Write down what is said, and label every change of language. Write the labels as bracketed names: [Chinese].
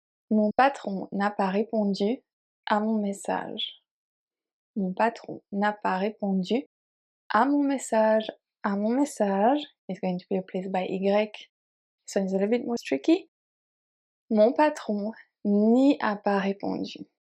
[French] Mon patron n'a pas répondu à mon message. Mon patron n'a pas répondu à mon message. À mon message [English] is going to be replaced by y. So it's a little bit more tricky. [French] Mon patron n'y a pas répondu.